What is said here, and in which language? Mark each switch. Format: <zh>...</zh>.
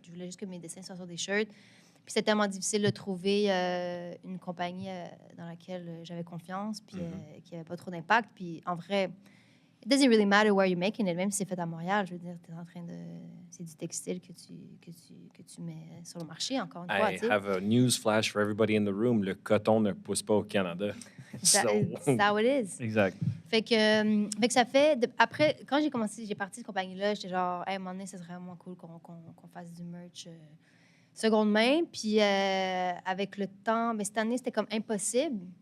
<fr>Je voulais juste que mes dessins soient sur des shirts. Puis c'était tellement difficile de trouver une compagnie dans laquelle j'avais confiance, puis qui n'avait pas trop d'impact. Puis en vrai,</fr> <en>it doesn't really matter where you're making it,</en> <fr>même si c'est fait à Montréal. Je veux dire, c'est du textile que tu mets sur le marché, encore une fois.</fr> <en>I have a news flash for everybody in the room.</en> <fr>Le coton ne pousse pas au Canada.</fr> <en>That's how it is.</en> <fr>Exact. Fait que ça fait... Après, quand j'ai parti cette compagnie-là, j'étais genre, hey, à un moment donné, ça serait vraiment cool qu'on fasse du merch seconde main. Puis avec le temps, mais cette année, c'était comme impossible.</fr>